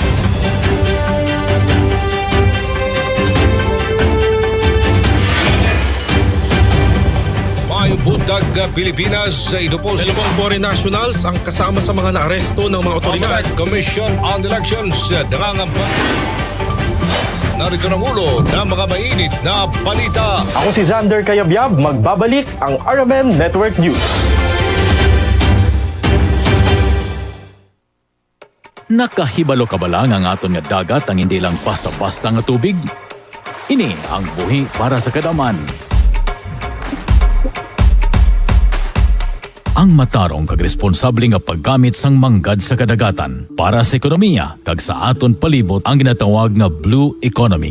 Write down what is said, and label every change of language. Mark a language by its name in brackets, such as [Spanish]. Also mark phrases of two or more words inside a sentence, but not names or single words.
[Hiligaynon] Mayong buntag Pilipinas, [Filipino] ito po si Dalawang [English] foreign nationals [Filipino] ang kasama sa mga naaresto ng mga otoridad. Commission on Elections nangangampanya. Narito ang ulo ng mga mainit na balita. Ako si Xander Kayabyab, magbabalik ang RMN Network News. [Hiligaynon] Nakahibalo ka ba lang ang aton nga dagat ang hindi lang basta-basta nga tubig? Ini ang buhi para sa kadaman. Ang matarong kag responsable nga paggamit sang manggad sa kadagatan para sa ekonomiya kag sa aton palibot ang ginatawag nga [English] blue economy.